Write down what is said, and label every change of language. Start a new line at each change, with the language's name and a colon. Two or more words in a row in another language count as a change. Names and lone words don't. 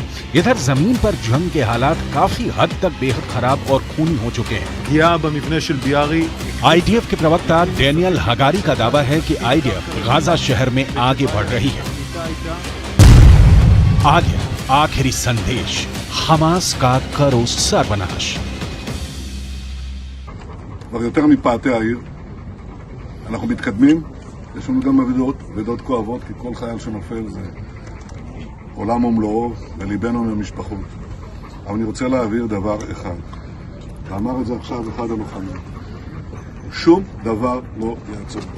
Hindi: इधर जमीन पर जंग के हालात काफी हद तक बेहद खराब और खूनी हो चुके हैं। आईडीएफ के प्रवक्ता डेनियल हगारी का दावा है कि आईडीएफ गाजा शहर में आगे बढ़ रही है। आगे आखिरी संदेश, हमास का करो सर्वनाश।
Hebrew: כבר יותר מפאתי העיר, אנחנו מתקדמים, יש לנו גם אבדות כואבות, כי כל חייל שנופל זה עולם ומלואו, וליבנו מהמשפחות. אבל אני רוצה להעביר דבר אחד, ואמר את זה עכשיו אחד הלוחמים, שום דבר לא יעצור.